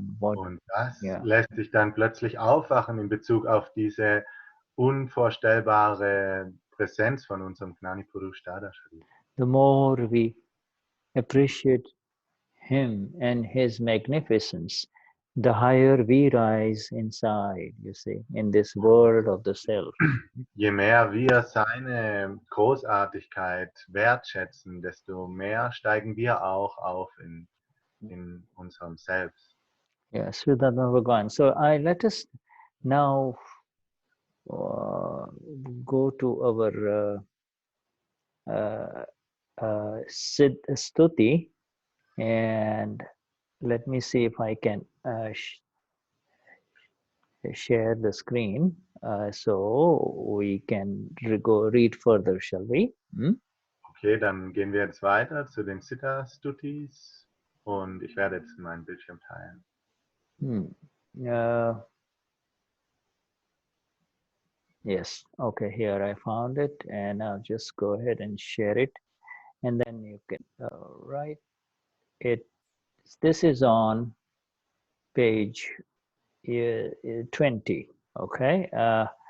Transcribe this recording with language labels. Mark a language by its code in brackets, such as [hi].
[de] Und das lässt dich dann plötzlich aufwachen in Bezug auf diese unvorstellbare Präsenz von unserem Gnani Purush Dadashri. [en] The more we appreciate him and his magnificence, the higher we rise inside, you see, in this world of the self. [de] Je mehr wir seine Großartigkeit wertschätzen, desto mehr steigen wir auch auf in unserem Selbst. [en] Yes, Vishuddhatma Bhagavan. So let us now go to our Siddha Stuti, and let me see if I can share the screen so we can go read further, shall we? [de] Okay, dann gehen wir jetzt weiter zu den Siddha Stutis und ich werde jetzt meinen Bildschirm teilen. [en] Yes, okay, here I found it, and I'll just go ahead and share it, and then you can write it. This is on page 20, okay?